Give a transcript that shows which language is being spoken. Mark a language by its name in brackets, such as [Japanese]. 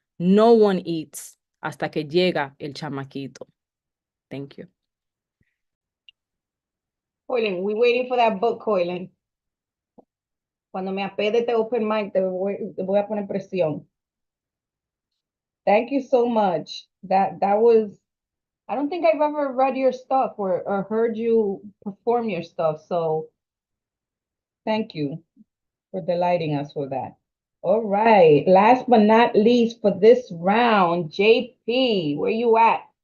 [English] No one eats [Spanish] hasta que llega el chamaquito. [English] Thank you. Koylan, we waiting for that book, Koylan. [Spanish] Cuando me apede este open mic, te voy a poner presión. [English] Thank you so much. That was, I don't think I've ever read your stuff or heard you perform your stuff. So thank you for delighting us with that. All right. Last but not least for this round, JP, where you at?